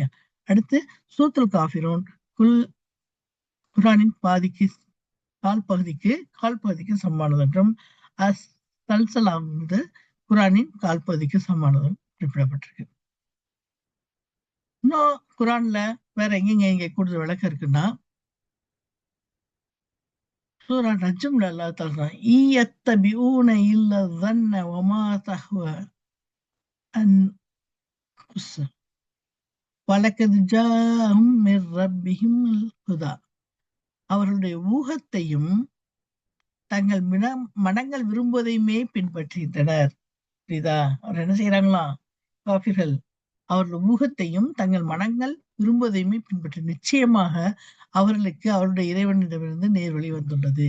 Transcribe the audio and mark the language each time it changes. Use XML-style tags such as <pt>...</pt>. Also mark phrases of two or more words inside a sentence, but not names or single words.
<ta>அடுத்து சூரத்துல் காஃபிரூன் குர்ஆனின் கால் பகுதிக்கு சமமானது என்றும், சல்சலாம் குர்ஆனின் கால் பகுதிக்கு சமமானதும் குறிப்பிடப்பட்டிருக்கு. இன்னும் குர்ஆன்ல வேற எங்க கூடுதல் விளக்கம் இருக்குன்னா, சூரா நஜ்ம்ல</ta> <ar>الله تعالى يتبعون إلا ظن وما تهوى أنفس ولقد جاءهم من ربهم الهدى,</ar> <ta>அவர்களுடைய ஊகத்தையும் தங்கள் மனங்கள் விரும்புவதையுமே பின்பற்றுகின்றனர். புரியுதா? அவர் என்ன செய்யறாங்களாம்? காஃபிர்கள் அவர்கள் ஊகத்தையும் தங்கள் மனங்கள் விரும்புவதையுமே பின்பற்று, நிச்சயமாக அவர்களுக்கு அவருடைய இறைவனிடமிருந்து நேர்வழி வந்துள்ளது.</ta>